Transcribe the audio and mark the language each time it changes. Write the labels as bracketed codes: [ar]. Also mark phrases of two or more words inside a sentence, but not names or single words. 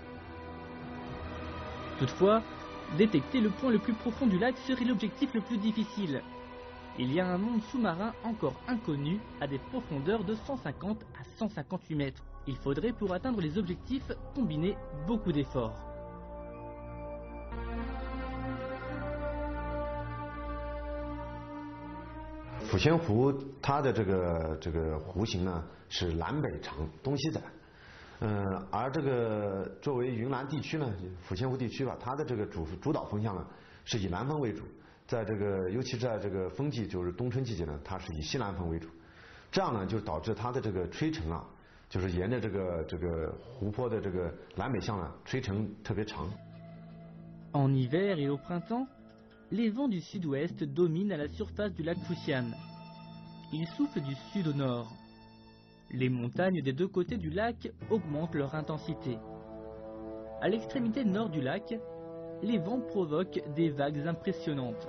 [fr] Toutefois, détecter le point le plus profond du lac serait l'objectif le plus difficile. Il y a un monde sous-marin encore inconnu à des profondeurs de 150 à 158 mètres. Il faudrait pour atteindre les objectifs combiner beaucoup d'efforts. [zh] 抚仙湖它的这个湖型呢是南北长，东西窄。而这个作为云南地区呢，抚仙湖地区吧，它的这个主导风向呢是以南风为主，在这个尤其在这个风季，就是冬春季节呢，它是以西南风为主。这样呢，就导致它的这个吹程啊，就是沿着这个湖泊的这个南北向呢，吹程特别长。 [fr] En hiver et au printemps, les vents du sud-ouest dominent à la surface du lac Fuxian. Ils soufflent du sud au nord. Les montagnes des deux côtés du lac augmentent leur intensité. À l'extrémité nord du lac, les vents provoquent des vagues impressionnantes.